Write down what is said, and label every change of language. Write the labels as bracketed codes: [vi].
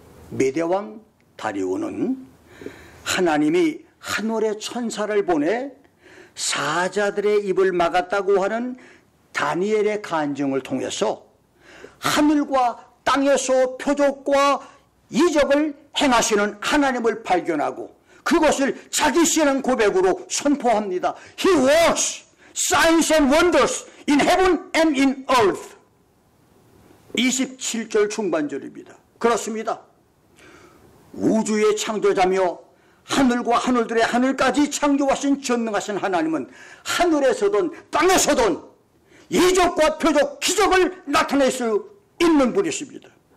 [ko] 메대왕 다리오는 하나님이 하늘의 천사를 보내 사자들의 입을 막았다고 하는 다니엘의 간증을 통해서 하늘과 땅에서 표적과 이적을 행하시는 하나님을 발견하고 그것을 자기 신앙 고백으로 선포합니다. [en] He works signs and wonders in heaven and in earth. [ko] 27절 중반절입니다. 그렇습니다. 우주의 창조자며 하늘과 하늘들의 하늘까지 창조하신 전능하신 하나님은 하늘에서든 땅에서든 이적과 표적, 기적을 나타낼 수 있는 분이십니다.